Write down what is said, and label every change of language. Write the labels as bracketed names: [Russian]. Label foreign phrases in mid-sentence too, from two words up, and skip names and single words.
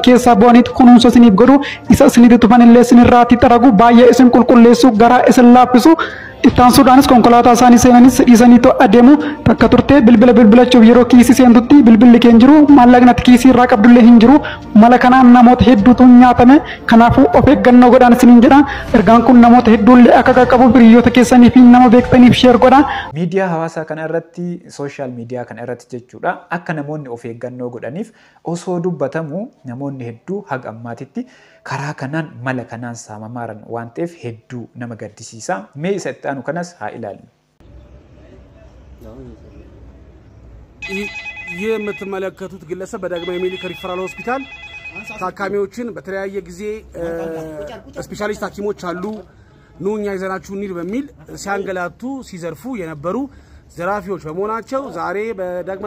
[Oromo] keessaa bu'aniitu kunuunsa isiniif godhu isa isinitti tufan illee isinirraatti xaragu baay'ee isin qulqulleessu garaa isin laaffisu ittaan suudaanis konkolaataa isaanii seenanis dhiisanii to adeemu takka turtee bilbilachuuf yeroo kiisii seentutti bilbilli kee hin jiru maallaqnatti kiisii irraa qabdullee hin jiru mala kanaan namoota hedduutu nyaatame kanaafuu of eeggannoo godhaan isiniin jedha ergaan kun namoota hedduullee akka qaqqabu hiriyoota keessanii fi nama beektaniif sheer godhaa. Miidiyaa hawaasaa kana irratti [English] social media [Oromo] kana irratti jechuudha akka namoonni of eeggannoo godhaniif osoo dubbatamu namoonni hedduu haga ammaatitti karaa kanaan mala kanaan saamamaaran waan ta'eef hedduu nama gaddisiisa mee isa itti aanu kanas haa ilaallu. [Amharic] ይህ የምትመለከቱት ግለሰብ በዳግማዊ ምኒልክ ሪፈራል ሆስፒታል ታካሚዎችን በተለያየ ጊዜ ስፔሻሊስት ሐኪሞች አሉ ኑኛ ይዘናችሁ እንሂድ በሚል ሲያንገላቱ ሲዘርፉ የነበሩ ዘራፊዎች በመሆናቸው ዛሬ በዳግማዊ